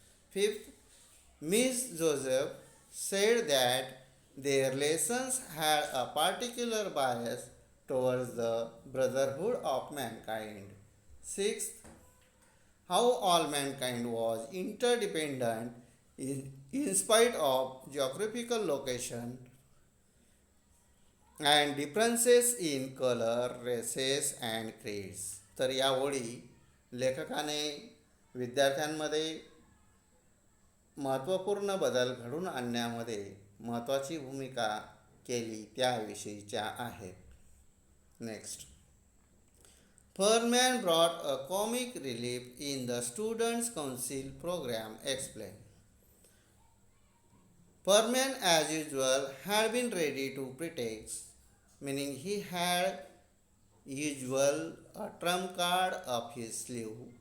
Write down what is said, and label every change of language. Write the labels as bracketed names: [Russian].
[English] Fifth, Miss Joseph said that their lessons had a particular bias towards the brotherhood of mankind. Sixth, how all mankind was interdependent in spite of geographical location and differences in color, races and creeds. [Marathi] तर या ओळी लेखकाने विद्यार्थ्यांमध्ये महत्त्वपूर्ण बदल घडून आणण्यामध्ये महत्त्वाची भूमिका केली त्याविषयीच्या आहेत. [English] Next, Furman brought a comic relief in the Students' Council program. Explain. Furman, as usual, had been ready to protect, meaning he had usual a trump card up his sleeve.